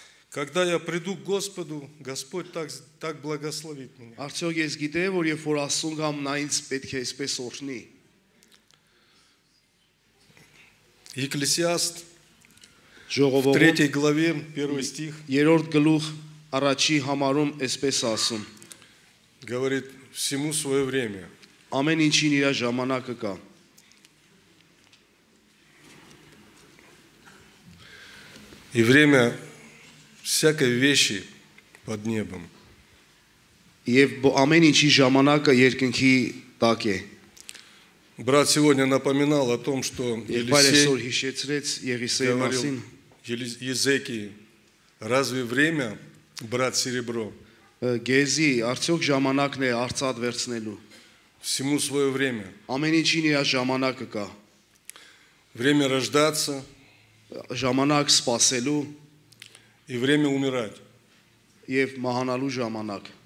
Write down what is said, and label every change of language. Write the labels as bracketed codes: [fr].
[ru] когда я приду к Господу, Господь так благословит меня. [hy] արդյոք ես գիտեի, որ երբ որ Աստծուն գամ, նա ինձ պետք է այսպես օրհնի։ [ru] Екклесиаст, в [hy] Ժողովողում [ru] 3 главе, 1 стих, [hy] 3-րդ գլուխ առաջի համարում այսպես ասում. [ru] говорит, всему свое время. [hy] Ամեն ինչին իր ժամանակը կա։ [ru] И время всякой вещи под небом. [hy] Եվ ամեն ինչի ժամանակը երկնքի տակ է։ [ru] Брат сегодня напоминал о том, что [hy] Եղբայր [ru] Елисей [hy] այսօր հիշեցրեց Եղիսեի [ru] говорил [hy] մասին, [ru] Езекии, разве время брать серебро? [hy] Գեզի արդյոք ժամանակն է արծաթ վերցնելու։ [ru] Всему свое время. [hy] Ամեն ինչին իր ժամանակը կա։ [ru] Время рождаться [hy] Ժամանակ սпасելու [ru] и время умирать. [hy] եւ մահանալու ժամանակ։